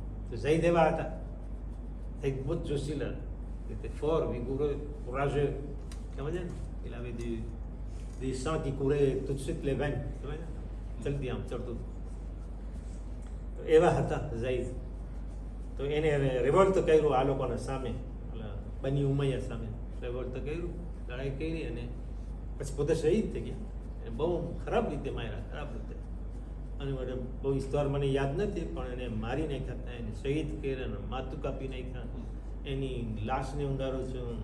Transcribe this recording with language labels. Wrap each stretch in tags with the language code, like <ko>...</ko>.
<gu>તો ઝૈદ એવા હતા, ઝૈદ બહુ જ જોશીલા.</gu> <fr>ફોર courageux,</fr> <gu>સમજે ને?</gu> <fr>Il avait des sangs qui couraient tout de suite les veines,</fr> <gu>જલ્દી આમ ચડતું. તો એવા હતા ઝૈદ. તો એને રેવોલ્ટ કર્યું આ લોકોના સામે, બની ઉમૈયા સામે રેવોલ્ટ કર્યું, લડાઈ કરી, અને પછી પોતે શહીદ થઈ ગયા. બહુ ખરાબ રીતે માર્યા, ખરાબ રીતે. અને બહુ વિસ્તાર મને યાદ નથી, પણ એને મારી નાખ્યા, એને શહીદ કર્યા, માથું કાપી નાખ્યા, એની લાશને ઊંડારો છે</gu>